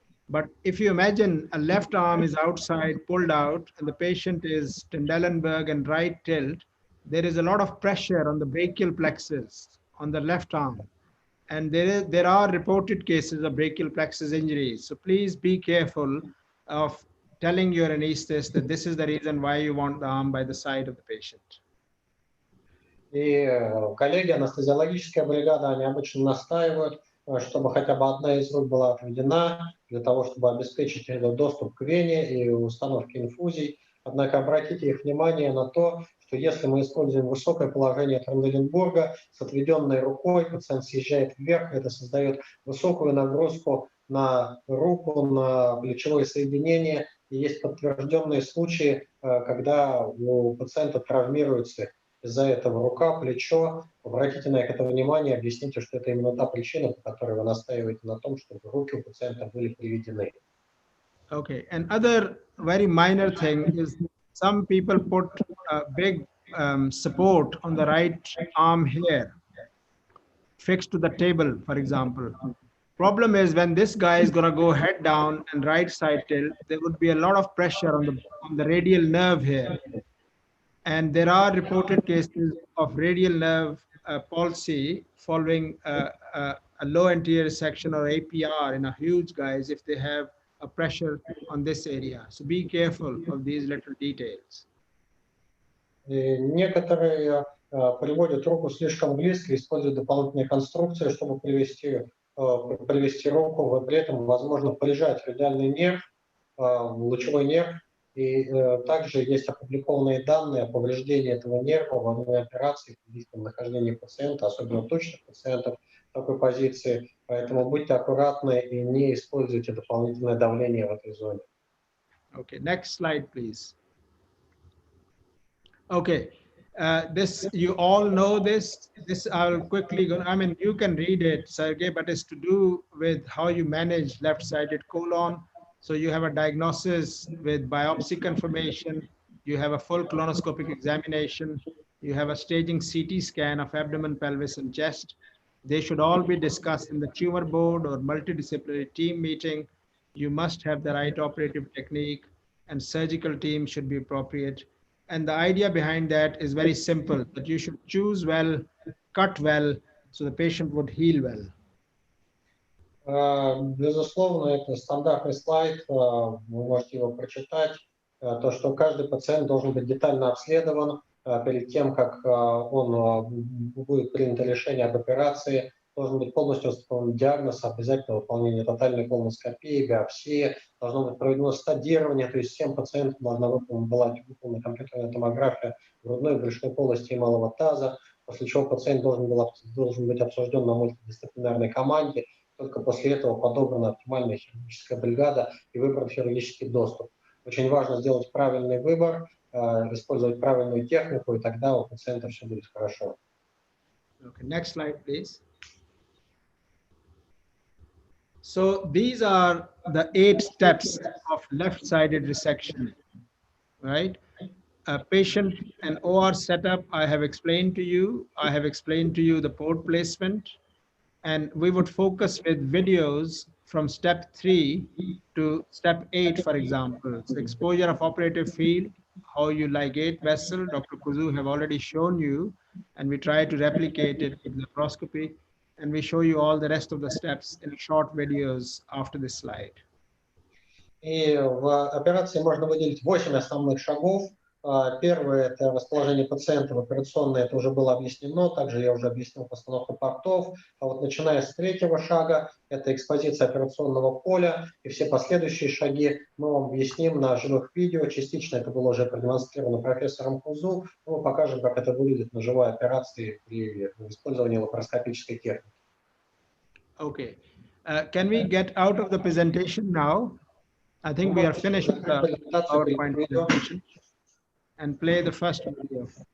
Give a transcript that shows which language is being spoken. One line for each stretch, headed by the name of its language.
English: But if you imagine a left arm is outside, pulled out, and the patient is Trendelenburg and right tilt, there is a lot of pressure on the brachial plexus on the left arm. And there are reported cases of brachial plexus injuries. So please be careful of telling your anesthetist that this is the reason why you want the arm by the side of the patient.
Russian: И коллеги, анестезиологическая бригада, они обычно настаивают, чтобы хотя бы одна из рук была отведена, для того, чтобы обеспечить доступ к вене и установке инфузий. Однако обратите их внимание на то, что если мы используем высокое положение Тренделенбурга с отведенной рукой, пациент съезжает вверх, это создает высокую нагрузку на руку, на плечевое соединение. И есть подтвержденные случаи, когда у пациента травмируется из-за этого рука, плечо. Обратите на это внимание, объясните, что это именно та причина, по которой вы настаиваете на том, чтобы руки у пациента были приведены.
English: Okay, and other very minor thing is some people put a big support on the right arm here, fixed to the table, for example. Problem is when this guy is gonna go head down and right side tilt, there would be a lot of pressure on the radial nerve here. And there are reported cases of radial nerve palsy following a low anterior section or APR in a huge guys if they have a pressure on this area. So be careful of these little details.
Russian: Некоторые приводят руку слишком близко, используют дополнительные конструкции, чтобы привести руку, при этом возможно прижать радиальный нерв, лучевой нерв, и также есть опубликованные данные о повреждении этого нерва во время операции при длительном нахождении пациента, особенно тучных пациентов в такой позиции, поэтому будьте аккуратны и не используйте дополнительное давление в этой зоне.
English: Okay, next slide, please. Okay, this, you all know this. This I'll quickly go, I mean, you can read it, Sergey, but it's to do with how you manage left-sided colon. So you have a diagnosis with biopsy confirmation, you have a full colonoscopic examination, you have a staging CT scan of abdomen, pelvis, and chest. They should all be discussed in the tumor board or multidisciplinary team meeting. You must have the right operative technique, and surgical team should be appropriate. And the idea behind that is very simple, that you should choose well, cut well, so the patient would heal well.
Russian: Безусловно, это стандартный слайд, вы можете его прочитать. То, что каждый пациент должен быть детально обследован перед тем, как будет принято решение об операции, должен быть полностью установлен диагноз, обязательно выполнение тотальной колоноскопии, биопсии, должно быть проведено стадирование, то есть всем пациентам должна была выполнена компьютерная томография грудной и брюшной полости и малого таза, после чего пациент должен быть обсужден на мультидисциплинарной команде, только после этого подобрана оптимальная хирургическая бригада и выбран хирургический доступ. Очень важно сделать правильный выбор, использовать правильную технику, и тогда у пациента все будет хорошо.
English: Okay, next slide, please. So these are the 8 steps of left-sided resection, right? A patient and OR setup, I have explained to you. I have explained to you the port placement, and we would focus with videos from step 3 to step 8, for example. So exposure of operative field, how you ligate vessel, Dr. Kuzu have already shown you, and we try to replicate it with laparoscopy. And we show you all the rest of the steps in short videos after this slide.
Russian: И в операции можно выделить 8 основных шагов. Первое – это расположение пациента в операционной, это уже было объяснено, также я уже объяснил постановку портов. А вот начиная с 3-го шага, это экспозиция операционного поля, и все последующие шаги мы вам объясним на живых видео. Частично это было уже продемонстрировано профессором Кузу, мы покажем, как это выглядит на живой операции при использовании лапароскопической техники.
English: Okay. Can we get out of the presentation now? I think we are finished with the PowerPoint presentation. And play the first video.